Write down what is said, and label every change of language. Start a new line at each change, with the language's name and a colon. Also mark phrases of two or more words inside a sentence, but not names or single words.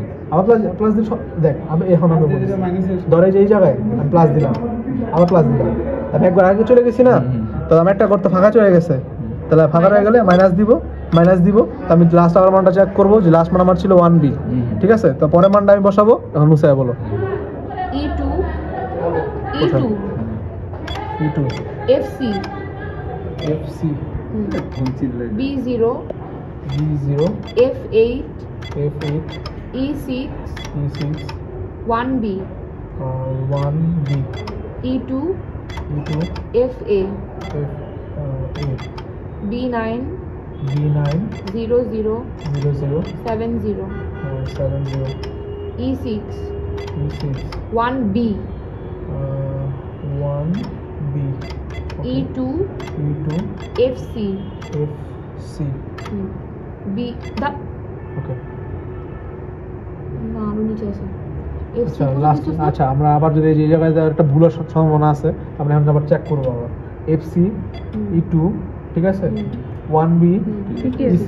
Bangla: আবার প্লাস দিয়ে দেখ এখন আমরা বলছি ধরে যে এই জায়গায় আমি প্লাস দিলাম, আবার প্লাস দিলাম, আমি একবার আগে চলে গেছি না, তো আমি একটা করতে ফাঁকা চলে গেছে, তাহলে ফাঁকা হয়ে গেলে মাইনাস দিব, তো আমি লাস্ট আবার মানটা চেক করবো যে লাস্ট মান আমার ছিল 1b, ঠিক আছে? তো পরের মানটা আমি বসাবো, এখন মুসাই বলো।
English: E2 E2 FC FC B0 F8 F8 E6 E6 1B 1b E2 E2 FA F8 B9 B9 00 00 70 70 E6 E6 1B 1b E2 E2 FC FC B da
Bangla: ওকে। না আরো নিচে আছে আচ্ছা লাস্ট, আচ্ছা আমরা আবার যদি এই জায়গায় একটা ভুলের সম্ভাবনা আছে, আমরা এখন আবার চেক করবো আবার।
English: FC E2
Bangla: ঠিক আছে,
English: 1b E6,